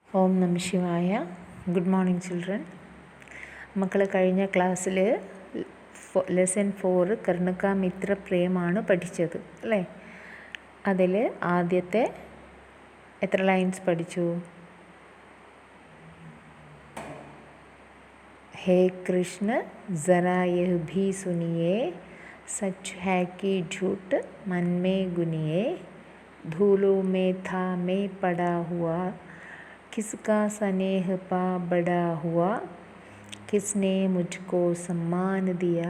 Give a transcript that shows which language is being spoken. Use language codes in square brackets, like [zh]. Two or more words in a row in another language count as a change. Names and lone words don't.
[sa] ओम नम शिवाय. [en] good morning children. [ml] മക്കൾ കഴിഞ്ഞ ക്ലാസ്സിൽ ലെസൺ 4 കർണകാമിത്ര പ്രേമാണ് പഠിച്ചത് അല്ലേ? അതിൽ ആദ്യത്തെ എത്ര ലൈൻസ് പഠിച്ചു? [hi] हे कृष्ण ज़रा यह भी सुनिए, सच है कि झूठ मन में गुनिए, धूलों में था मैं पड़ा हुआ, किसका स्नेह पा बड़ा हुआ, किसने मुझको सम्मान दिया,